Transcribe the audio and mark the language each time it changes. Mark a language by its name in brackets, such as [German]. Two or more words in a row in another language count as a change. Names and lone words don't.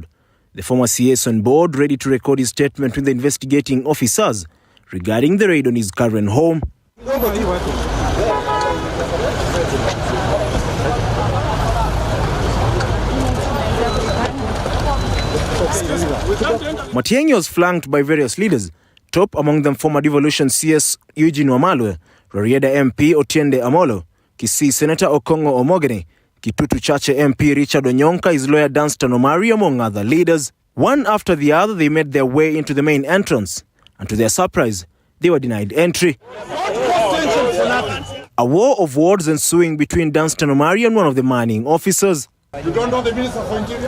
[English] The former CS on board, ready to record his statement with the investigating officers regarding the raid on his current home. Matiang'i was flanked by various leaders, top among them former Devolution CS Eugene Wamalwa, Rarieda MP Otiende Amolo, Kisii Senator Okongo Omogeni, Kitutu Chache MP Richard Onyonka, his lawyer Dunstan Omari, among other leaders. One after the other, they made their way into the main entrance, and to their surprise, they were denied entry. A war of words ensuing between Dunstan Omari and one of the manning officers. You don't know the Minister for Interior?